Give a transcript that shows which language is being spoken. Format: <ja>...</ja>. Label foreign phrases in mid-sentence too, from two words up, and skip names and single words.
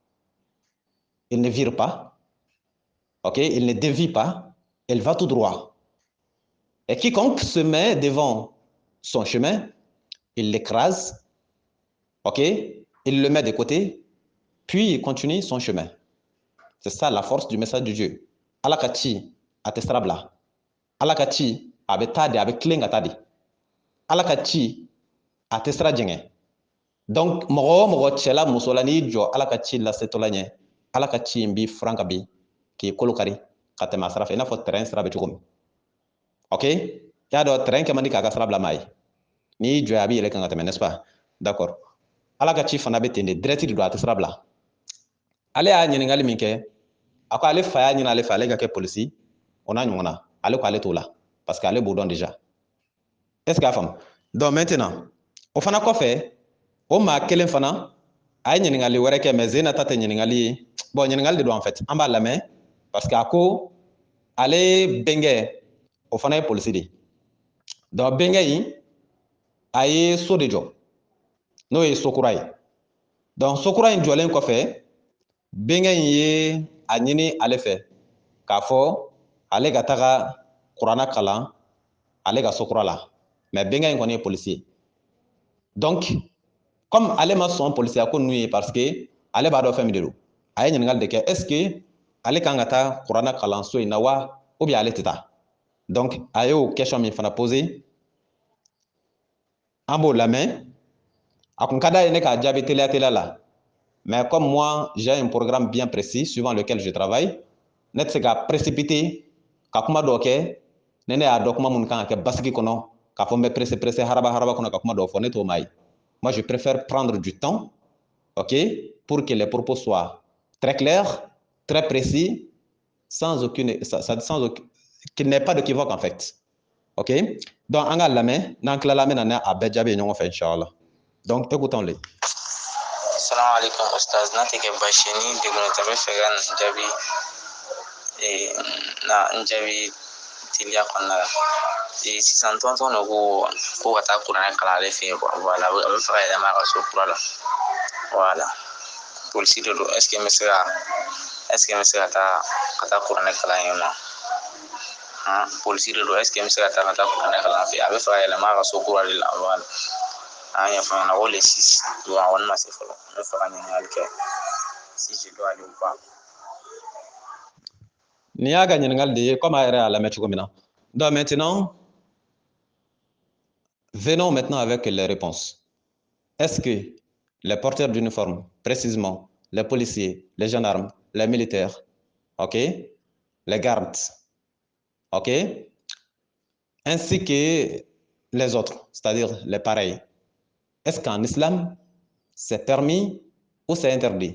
<fr>Il ne vire pas. Ok? Il ne dévie pas. Il va tout droit. Et quiconque se met devant son chemin, il l'écrase. Ok? Il le met de côté. Puis il continue son chemin. C'est ça la force du message de Dieu.</fr> <bm>Ala ka ci a tɛ sira bila. Ala ka ci a bɛ taa de, a bɛ tilen ka taa de. Ala ka ci a tɛ sira jɛngɛ. Donc mɔgɔ o mɔgɔ cɛla muso la n'i jɔ Ala ka ci lasetɔla ɲɛ, Ala ka ci in b'i furan ka bin k'i kolo kari ka tɛmɛ a sira fɛ i n'a fɔ terrain sira bɛ cogo min. Ok? I y'a dɔn terrain kɛ man di k'a ka sira bila maa ye. N'i jɔ a b'i yɛlɛ kan ka tɛmɛ</bm> <fr>n'est-ce pas? D'accord.</fr> <bm>Ala ka ci fana bɛ ten de direct de don a tɛ sira bila. Ale y'a ɲininkali min kɛ, a ko ale fa y'a ɲini ale fɛ ale ka kɛ polisi o n'a ɲɔgɔn na ale ko ale t'o la</bm> <fr>parce que</fr> <bm>ale b'o dɔn déjà.</bm> <fr>Est-ce que</fr> <bm>a faamu?</bm> <fr>Donc maintenant</fr> <bm>o fana kɔfɛ o maa kelen fana a ye ɲininkali wɛrɛ kɛ mais Zena ta tɛ ɲininkali ye. Bon ɲininkali de don</bm> <fr>en fait</fr> <bm>an b'a lamɛn</bm> <fr>parce que</fr> <bm>a ko ale bɛnkɛ o fana ye polisi de ye. Donc bɛnkɛ in a ye so de jɔ n'o ye sokura ye. Donc sokura in jɔlen kɔfɛ bɛnkɛ in ye a ɲini ale fɛ k'a fɔ ale ka taga kuranɛ kalan ale ka sokura la mais bɛnkɛ in kɔni ye polisi ye.</bm> <fr>Donc comme</fr> <bm>ale ma sɔn polisiya ko ninnu ye</bm> <fr>parce que</fr> <bm>ale b'a dɔn fɛn min de don a ye ɲininkali de kɛ</bm> <fr>est ce que</fr> <bm>ale kan ka taa kuranɛ kalanso in na wa</bm> <fr>ou bien</fr> <bm>ale tɛ taa. Donc a y'o question min fana posé b'o lamɛn a kun ka d'a ye ne k'a jaabi teliya teliya la</bm> <fr>mais comme moi j'ai un programme bien précis suivant lequel je travaille</fr> <bm>ne tɛ se ka précipiter ka kuma dɔ kɛ ne y'a dɔn kuma minnu kan ka kɛ basigi kɔnɔ k'a fɔ n bɛ pressé haraba haraba kɔnɔ ka kuma dɔ fɔ ne t'o maa ye.</bm> <fr>Moi je préfère prendre du temps, ok, pour que les propos soient très clairs, très précis, sans qu'il n'y ait pas d'équivoque en fait.</fr> <bm>Ok, donc an ka lamɛn n'an tilala an bɛ na a bɛɛ jaabi ɲɔgɔn fɛ inchallah.</bm> <fr>Donc écoutons-les.</fr> <ar>سلام عليكم</ar> <bm>ustaz, n'a tɛ kɛ baasi ye ni degun tɛ n bɛ fɛ ka nin jaabi n jaabi teliya kɔnɔna la. Sisan tɔntɔn dɔ ko ka taa kuranɛ kalan ale fɛ yen voilà, a bɛ fɛ ka yɛlɛma a ka so kura la voilà, polisi de don</bm> <fr>est ce que</fr> <bm>n bɛ se ka taa kuranɛ kalan yen nɔ? Polisi de don</bm> <fr>est ce que</fr> <bm>n bɛ se ka taa kuranɛ kalan fɛ yen? A bɛ fɛ ka yɛlɛma a ka so kura de la voilà. An y'a ɲɛfɔ ɲɛna ko le 6 don a kɔni ma se fɔlɔ, n bɛ fɛ ka ɲininkali kɛ</bm> <fr>si je dois aller ou pas.</fr> <bm>Ni y'a ka ɲininkali de ye comme a yɛrɛ y'a lamɛn cogo min na.</bm> <fr>Donc maintenant, venons maintenant avec les réponses. Est-ce que les porteurs d'uniforme, précisément les policiers, les gendarmes, les militaires, ok, les gardes, ok, ainsi que les autres, c'est-à-dire les pareils, est-ce qu'en islam, c'est permis ou c'est interdit?</fr>